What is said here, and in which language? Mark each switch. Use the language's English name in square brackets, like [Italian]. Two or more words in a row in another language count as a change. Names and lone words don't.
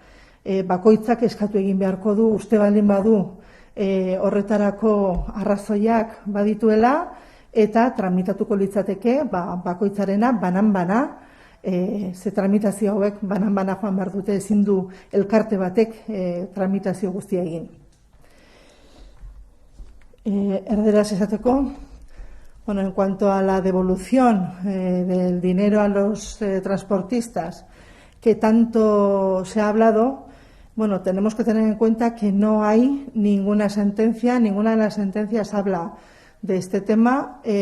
[Basque] Bakoitzak eskatu egin beharko du, uste baldin badu horretarako arrazoiak badituela, eta tramitatuko litzateke bakoitzarena banan-bana, ze tramitazio hauek banan-bana joan behar dute, ezin du elkarte batek tramitazio guztia egin. Erderaz esateko, [Spanish] en cuanto a la devolución del dinero a los transportistas, que tanto se ha hablado, tenemos que tener en cuenta que no hay ninguna sentencia, ninguna de las sentencias habla de este tema.